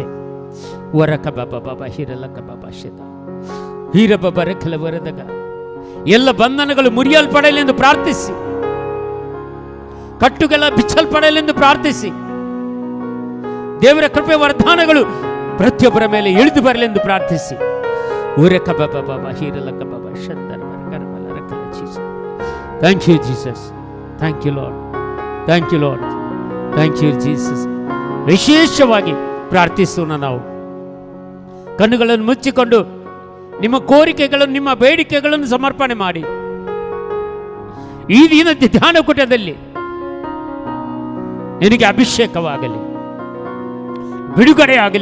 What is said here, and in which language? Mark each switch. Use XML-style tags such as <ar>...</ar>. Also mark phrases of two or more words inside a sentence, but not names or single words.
<kn>ವರಕ ಬಾಬಾ ಬಾಬಾ ಹಿರಲಕ ಬಾಬಾ ಶತ ಹೀರ ಬಾಬಾ ರಖಲ ವರದಗ. ಎಲ್ಲ ಬಂಧನಗಳು ಮುರಿಯಲ್ಪಡಲೆಂದು ಪ್ರಾರ್ಥಿಸಿ, ಕಟ್ಟುಗಳ ಬಿಚ್ಚಲ್ಪಡಲೆಂದು ಪ್ರಾರ್ಥಿಸಿ, ದೇವರ ಕೃಪೆ ವರದಾನಗಳು ಪ್ರತಿಯೊಬ್ಬರ ಮೇಲೆ ಇಳಿದು ಬರಲೆಂದು ಪ್ರಾರ್ಥಿಸಿ. ಊರಕ ಬಾಬಾ ಬಾಬಾ ಹೀರಲಕ ಬಾಬಾ ಶಂದರ ಕರ್ಮಲ ರಕಲ ಜೀಸಸ್.</kn> <en>thank you Jesus, thank you Lord, thank you Lord, thank you Jesus.</en> <kn>ವಿಶೇಷವಾಗಿ ಪ್ರಾರ್ಥಿಸೋಣ. ನಾವು ಕಣ್ಣುಗಳನ್ನು ಮುಚ್ಚಿಕೊಂಡು ನಿಮ್ಮ ಕೋರಿಕೆಗಳನ್ನು, ನಿಮ್ಮ ಬೇಡಿಕೆಗಳನ್ನು ಸಮರ್ಪಣೆ ಮಾಡಿ. ಈ ದಿನ ಧ್ಯಾನ ಕೂಟದಲ್ಲಿ ನಿನಗೆ ಅಭಿಷೇಕವಾಗಲಿ, ಬಿಡುಗಡೆ ಆಗಲಿ.</kn>